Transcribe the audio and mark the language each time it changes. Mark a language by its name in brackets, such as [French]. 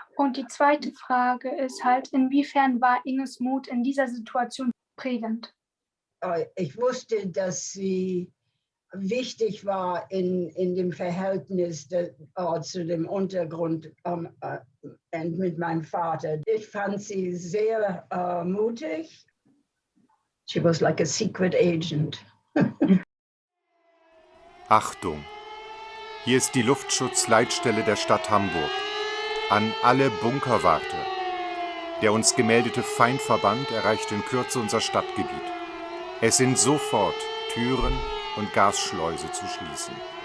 [German] Und die zweite Frage ist halt, inwiefern war Inges Mut in dieser Situation prägend? Ich wusste, dass sie wichtig war in dem Verhältnis zu dem Untergrund mit meinem Vater. Ich fand sie sehr mutig. [English] She was like a secret agent. [German] Achtung! Hier ist die Luftschutzleitstelle der Stadt Hamburg. An alle Bunkerwarte. Der uns gemeldete Feindverband erreicht in Kürze unser Stadtgebiet. Es sind sofort Türen und Gasschleuse zu schließen.